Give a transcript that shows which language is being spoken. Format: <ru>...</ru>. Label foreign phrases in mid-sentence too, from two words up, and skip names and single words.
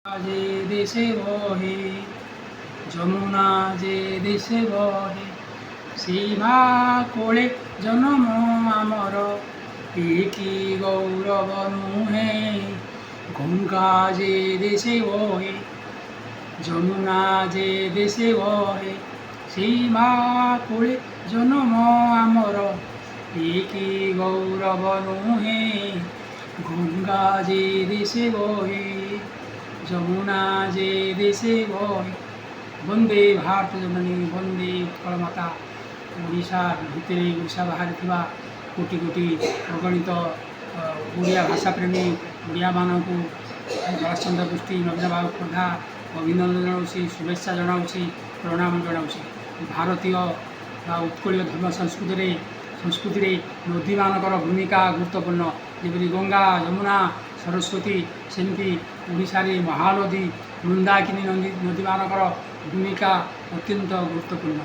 <or>ଯେ ଦେଶେ ବହେ ଯମୁନା ଯେ ଦେଶେ ବହେ ସୀମା କୋଳେ ଜନମ ଆମର କି ଗୌରବ ନୁହେ ଗଙ୍ଗା ଯେ ଦେଶେ ବହେ ଯମୁନା ଯେ ଦେଶେ ବହେ ସୀମା କୋଳେ ଜନମ ଆମର କି ଗୌରବ ନୁହେ ଗଙ୍ଗା ଯେ ଦେଶେ ବହେ ଯମୁନା ଯେ ଦେଶେ ବହେ বন্দে ଭାରତ ଜନନୀ ବନ୍ଦେ ଉତ୍କଳ ମାତା ଓଡ଼ିଶା ଭିତରେ ଓଡ଼ିଶା ବାହାରେ ଥିବା କୋଟି କୋଟି ଅଗଣିତ ଓଡ଼ିଆ ଭାଷାପ୍ରେମୀ ଓଡ଼ିଆମାନଙ୍କୁ ଜଳଚନ୍ଦ୍ର ଗୋଷ୍ଠୀ ନବୀନ ବାବୁ ଖୋର୍ଦ୍ଧା ଅଭିନନ୍ଦନ ଜଣାଉଛି ଶୁଭେଚ୍ଛା ଜଣାଉଛି ପ୍ରଣାମ ଜଣାଉଛି ଭାରତୀୟ ବା ଉତ୍କଳୀୟ ଧର୍ମ ସଂସ୍କୃତିରେ ନଦୀମାନଙ୍କର ଭୂମିକା ଗୁରୁତ୍ୱପୂର୍ଣ୍ଣ ଯେପରି ଗଙ୍ଗା ଯମୁନା ସରସ୍ୱତୀ ସେମିତି ଓଡ଼ିଶାରେ ମହାନଦୀ ମନ୍ଦାକିନୀ ନଦୀମାନଙ୍କର ଭୂମିକା ଅତ୍ୟନ୍ତ ଗୁରୁତ୍ୱପୂର୍ଣ୍ଣ।</or>